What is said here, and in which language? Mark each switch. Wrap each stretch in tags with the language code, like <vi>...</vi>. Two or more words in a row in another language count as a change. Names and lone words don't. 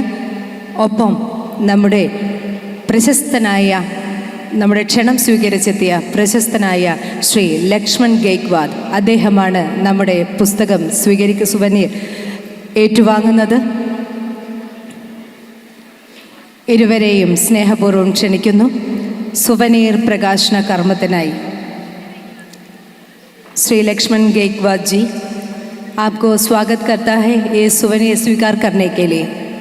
<ml>ഒപ്പം നമ്മുടെ നമ്മുടെ ക്ഷണം സ്വീകരിച്ചെത്തിയ പ്രശസ്തനായ ശ്രീ ലക്ഷ്മൺ ഗെയ്ക്വാദ്, അദ്ദേഹമാണ് നമ്മുടെ പുസ്തകം സുവനീർ ഏറ്റുവാങ്ങുന്നത്. ഇരുവരെയും സ്നേഹപൂർവ്വം ക്ഷണിക്കുന്നു സുവനീർ പ്രകാശന കർമ്മത്തിനായി.</ml> <hi>श्री लक्ष्मण गेकवाद जी, आपको स्वागत करता है ये सुवनीर स्वीकार करने के लिए.</hi>